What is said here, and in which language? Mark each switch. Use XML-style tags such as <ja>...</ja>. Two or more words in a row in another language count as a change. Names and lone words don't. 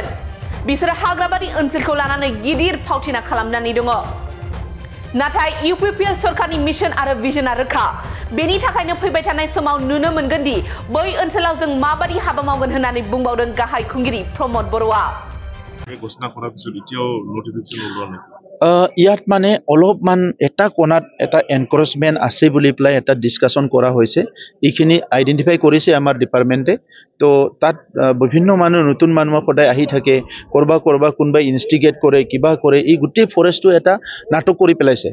<brx>बिसोरो हाग्राबारि ओनसोलखौ लानानै गिदिर फावथिना खालामनानै दङ। नाथाय यूपीपीएल सरकारनि मिशन आरो विजनआ रोखा। बेनि थाखायनो फैबाय थानाय समाव नुनो मोनगोन दि बै ओनसोलाव जों माबादि हाबा मावगोन होननानै बुंबावदों गाहाय खुंगिरि प्रमोद बर'आ।</brx> <as>ইয়াত মানে অলপমান এটা কোণাত এটা এনকাৰেজমেণ্ট আছে বুলি পেলাই এটা ডিছকাশ্যন কৰা হৈছে। এইখিনি আইডেণ্টিফাই কৰিছে আমাৰ ডিপাৰ্টমেণ্টে। তো তাত বিভিন্ন মানুহ নতুন মানুহ সদায় আহি থাকে, কৰবা কোনোবাই ইনষ্টিগেট কৰে, কিবা কৰে, এই গোটেই ফৰেষ্টটো এটা নাটক কৰি পেলাইছে।</as>